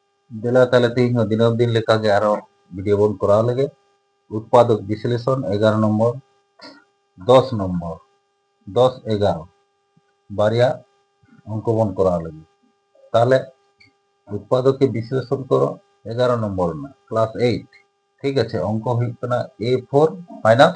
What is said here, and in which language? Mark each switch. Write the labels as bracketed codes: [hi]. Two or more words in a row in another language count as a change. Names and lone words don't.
[sat] ᱫᱮᱞᱟ ᱛᱟᱦᱞᱮ ᱛᱮᱦᱮᱧ ᱦᱚᱸ ᱫᱤᱱᱟᱹᱢ ᱫᱤᱱ ᱞᱮᱠᱟᱜᱮ ᱟᱨᱚ ᱵᱷᱤᱰᱤᱭᱳ ᱵᱚᱱ ᱠᱚᱨᱟᱣ ᱞᱮᱜᱮ [bn] উৎপাদক বিশ্লেষণ 11 নম্বর 10 নম্বর 10 11 [sat] বারিয়া অঙ্ক বন করা লাগে [bn] তাহলে উৎপাদককে বিশ্লেষণ করো 11 নম্বর না ক্লাস 8 ঠিক আছে অঙ্ক হইত না a4 মাইনাস